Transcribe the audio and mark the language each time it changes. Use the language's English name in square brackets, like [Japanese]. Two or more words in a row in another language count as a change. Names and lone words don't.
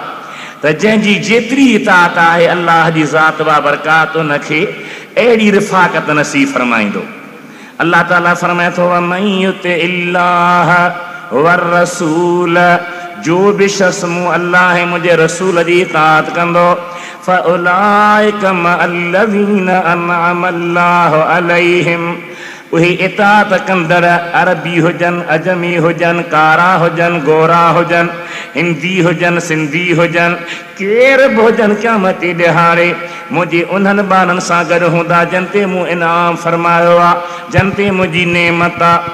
[Sindhi] त जंहिंजी जेतिरी इताअत आहे अल्लाह जी ज़ात बाबरकात उनखे अहिड़ी रिफ़ाक़त नसीब फरमाईंदो। अल्लाह ताला फरमाए थो [Arabic] ومن يطع الله والرسول, [Sindhi] जो बि शख़्स मूं अल्लाह ऐं मुंहिंजे रसूल जी इताअत कंदो [Arabic] فأولئك مع الذين أنعم الله عليهم, [Sindhi] उहे इताअत कंदड़ अरबी हुजनि, अजमी हुजनि, कारा हुजनि, गोरा हुजनि, हिंदी हुजनि, सिंधी हुजनि, केर बि हुजनि, क़यामत जे ॾिहाड़े मुंहिंजे उन्हनि ॿारनि सां गॾु हूंदा जन ते मूं इनाम फरमायो आहे, जन ते मुंहिंजी नेमत आहे।